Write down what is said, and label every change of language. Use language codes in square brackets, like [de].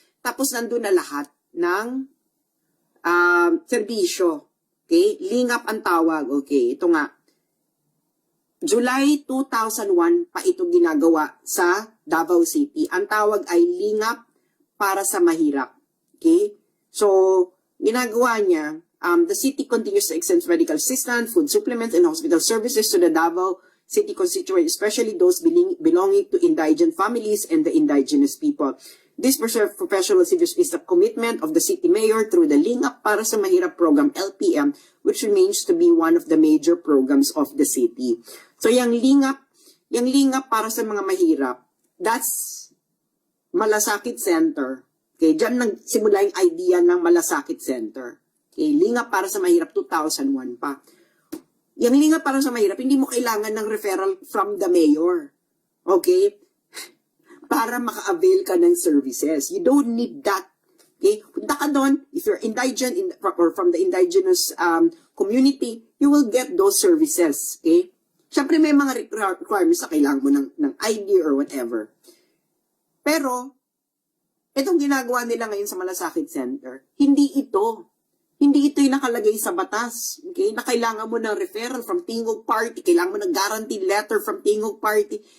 [tl] Tapos, nandun na lahat ng serbisyo. Okay? Lingap ang tawag. Okay, ito nga. July 2001 pa ito ginagawa sa Davao City. Ang tawag ay Lingap para sa Mahirap. Okay? So, ginagawa niya, [en] the city continues to extend medical assistance, food supplements, and hospital services to the Davao City constituent, especially those belonging to indigent families and the indigenous people. This professional service is the commitment of the city mayor through the Lingap para sa Mahirap program, LPM, which remains to be one of the major programs of the city. [tl] So, yung Lingap para sa mga mahirap, that's Malasakit Center. Okay, dyan nagsimula yung idea ng Malasakit Center. Okay, Lingap para sa Mahirap, 2001 pa. Yung Lingap para sa Mahirap, hindi mo kailangan ng referral [en] from the mayor. [tl] Okay? Para maka-avail ka ng services. [en] You don't need that. Okay? [tl] Punta ka doon, [en] if you're indigent or from the indigenous community, you will get those services. Okay? [tl] Siyempre may mga requirements na kailangan mo ng ID [en] or whatever. [tl] Pero, itong ginagawa nila ngayon sa Malasakit Center, hindi ito yung nakalagay sa batas. Okay? Na kailangan mo ng referral [en] from Tingog Party, [tl] kailangan mo ng guarantee letter from Tingog Party.